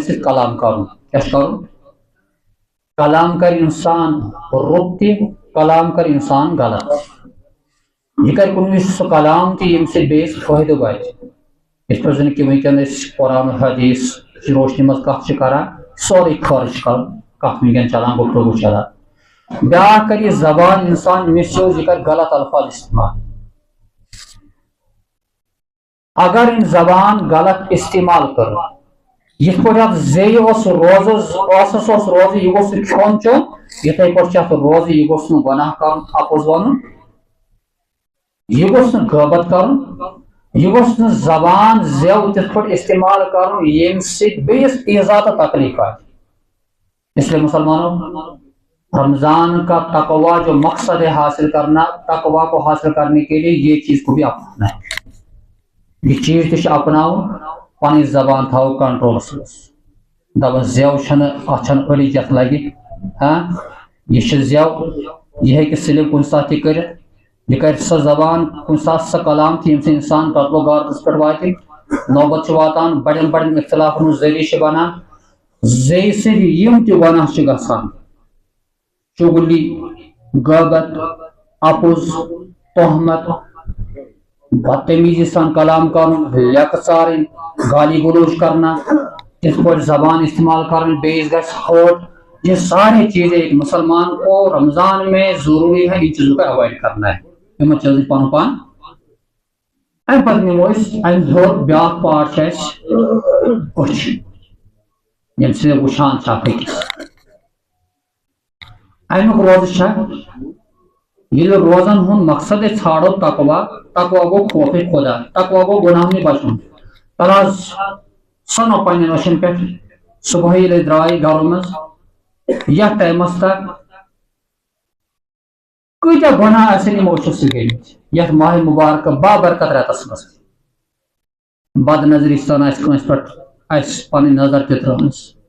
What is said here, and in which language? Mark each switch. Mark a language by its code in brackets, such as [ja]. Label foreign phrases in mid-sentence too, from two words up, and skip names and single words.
[ks] سۭتۍ کلام کرُن کیٛاہ چھُ کرُن کلام کر انسان رُت تہِ کلام کر انسان غلط یہ کر کُنہِ وِزِ سُہ کلام تہِ ییٚمہِ سۭتۍ بیٚیِس فٲیدٕ واتہِ یِتھ پٲٹھۍ زن کہِ وٕنکیٚن أسۍ قرآن حدیث چہِ روشنی منٛز کتھ چھِ کران سورُے خٲرج کرُن کتھ وٕنکیٚن چلان گفتگو چلان بیاکھ کر یہ زبان انسان مس یوز یہ کر غلط الفاظ استعمال اگر ان زبان غلط استعمال کر یتھ پٲٹھۍ اتھ زیٚیہِ اوس روزس اوس روزٕ یہِ گوٚژھ نہٕ کھیوٚن چیوٚن یِتھے پٲٹھۍ چھِ اتھ روزٕ یہِ گوٚژھ نہٕ گۄناہ کرُن اپُز ونُن یہ گوٚژھ نہٕ غٲبت کرُن یہ گوٚژھ نہٕ زبان زٮ۪و تِتھ پٲٹھۍ استعمال کرُن ییٚمہِ سۭتۍ بیٚیِس ایٖزا تہٕ تکلیف آسہِ [ur] اس لیے مسلمانوں رمضان کا تقوا جو مقصد ہے حاصل کرنا تقوا کو حاصل کرنے کے لیے [ks] یہ چیز کو بھی اپنانا ہے یہ چیز تہ اپناؤ پنٕنۍ زبان تھاو کنٹرولس منٛز دپان زٮ۪و چھنہٕ اتھ چھنہٕ أڑِج یتھ لگہِ یہ چھِ زٮ۪و یہ ہیٚکہِ سلپ کُنہِ ساتہٕ تہِ کٔرِتھ یہ کر سۄ زبان کُنہِ ساتہٕ سۄ کلام تہِ ییٚمہِ سۭتۍ انسان قتل و غارتس پٮ۪ٹھ واتہِ نوبت چھِ واتان بڑٮ۪ن بڑٮ۪ن اختلافن ہُنٛد ذٔریعہٕ چھِ بنان زیٚیہِ سۭتۍ یِم تہِ گۄناہ چھِ گژھان چُگلی غٲبت اپُز تہمت بدتمیزی سان کلام کرُن لیٚکہٕ ژارٕنۍ [ur] گالی گلوچ کرنا [ks] تِتھ پٲٹھۍ زبان استعمال کرٕنۍ بیٚیِس گژھِ ہٲٹ [ur] یہ سارے چیزیں ایک مسلمان کو رمضان میں ضروری ہے ان چیزوں کا اوائڈ کرنا ہے [ks] یمن چیزن پن پان ام پتہٕ نمو أسۍ ام ہیوٚر بیاکھ پارٹ چھُ اسہِ أچھ ییٚمہِ سۭتۍ وٕچھان چھِ اکھ أکِس امیُک روزٕ چھا ییٚلہِ روزن ہُنٛد مقصد أسۍ ژھانڈو تقوا تقوا گوٚو خوفِ خدا تقوا گوٚو گۄناہ نِش بچُن تل حظ سۄنو پننٮ۪ن أچھن پٮ۪ٹھ صبحٲے ییٚلہِ أسۍ درٛاے گرو منٛز یتھ ٹایمس تک کۭتیاہ گۄناہ آسن یِمو أچھو سۭتۍ گٔمٕتۍ یتھ ماہ مبارکہ بابرکت رٮ۪تس منٛز بد نظری سان آسہِ کٲنٛسہِ پٮ۪ٹھ اسہِ پنٕنۍ نظر تہِ ترٲومٕژ